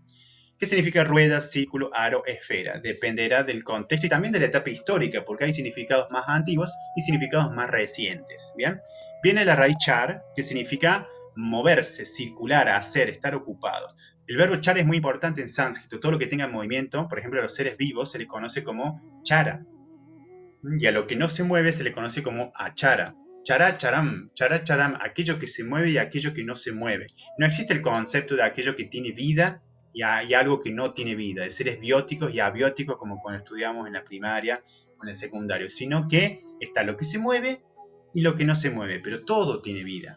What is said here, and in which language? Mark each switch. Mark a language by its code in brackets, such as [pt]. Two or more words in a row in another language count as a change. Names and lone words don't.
[es] ¿Qué significa rueda, círculo, aro, esfera? Dependerá del contexto y también de la etapa histórica, porque hay significados más antiguos y significados más recientes. ¿Bien? Viene la raíz char, que significa moverse, circular, hacer, estar ocupado. El verbo chara es muy importante en sánscrito. Todo lo que tenga movimiento, por ejemplo, a los seres vivos se le conoce como chara. Y a lo que no se mueve se le conoce como achara. [sa] Chara charam, [es] aquello que se mueve y aquello que no se mueve. No existe el concepto de aquello que tiene vida y algo que no tiene vida, de seres bióticos y abióticos como cuando estudiamos en la primaria o en el secundario, sino que está lo que se mueve y lo que no se mueve, pero todo tiene vida.